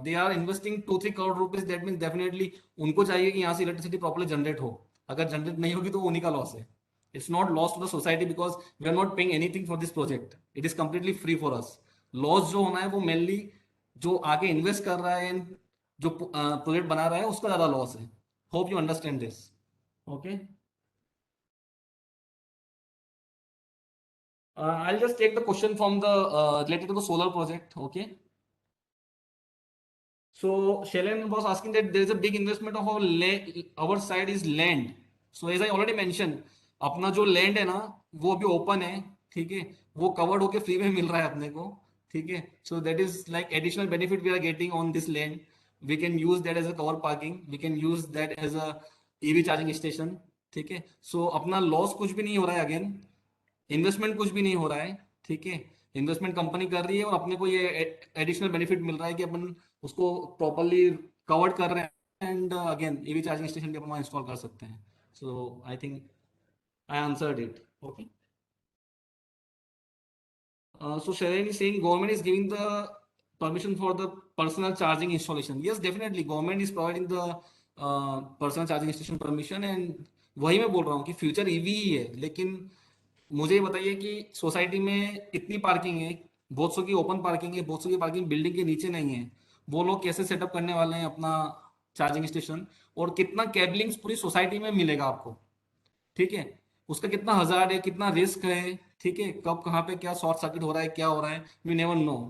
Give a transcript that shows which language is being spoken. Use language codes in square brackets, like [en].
[en] they are investing 2-3 crore rupees, that mean definitely [hi] उनको चाहिए कि यहाँ से इलेक्ट्रिसिटी प्रॉपर्ली जनरेट हो। अगर जनरेट नहीं होगी तो वो उन्हीं का लॉस है। [en] It's not loss to the society, because we are not paying anything for this project, it is completely free for us. [hi] Loss जो होना है वो मेनली जो आगे इन्वेस्ट कर रहा है एंड जो प्रोजेक्ट बना रहा है उसका ज्यादा लॉस है। [en] Hope you understand this. Okay, I'll just take the question from the related to the solar project. Okay. So Shailen was asking that there is a big investment of our side is land. So as I already mentioned, [hi] अपना जो land है ना वो अभी open है, ठीक है। वो कवर्ड होके फ्री में मिल रहा है अपने को, ठीक है। [en] So that is like additional benefit we are getting on this land. We can use that as a cover parking, we can use that as a EV charging station, ठीक है। [hi] सो अपना लॉस कुछ भी नहीं हो रहा है, अगेन इन्वेस्टमेंट कुछ भी नहीं हो रहा है, ठीक है। इन्वेस्टमेंट कंपनी कर रही है और अपने को ये एडिशनल बेनिफिट मिल रहा है कि अपन उसको प्रॉपरली कवर्ड कर रहे हैं, and again EV charging station भी अपन इंस्टॉल कर सकते हैं। [en] So I think I answered it. Okay. So Sharon is saying government is giving the permission for the personal charging installation. Yes, definitely government is providing the personal charging station permission, and [hi] वही मैं बोल रहा हूँ कि future EV ही है। लेकिन मुझे ये बताइए कि सोसाइटी में इतनी पार्किंग है, बहुत सौ की ओपन पार्किंग है, बहुत सौ की पार्किंग बिल्डिंग के नीचे नहीं है, वो लोग कैसे सेटअप करने वाले हैं अपना चार्जिंग स्टेशन? और कितना केबलिंग्स पूरी सोसाइटी में मिलेगा आपको, ठीक है। उसका कितना हजार है, कितना रिस्क है, ठीक है। कब कहाँ पे क्या शॉर्ट सर्किट हो रहा है, क्या हो रहा है, [en] We never know.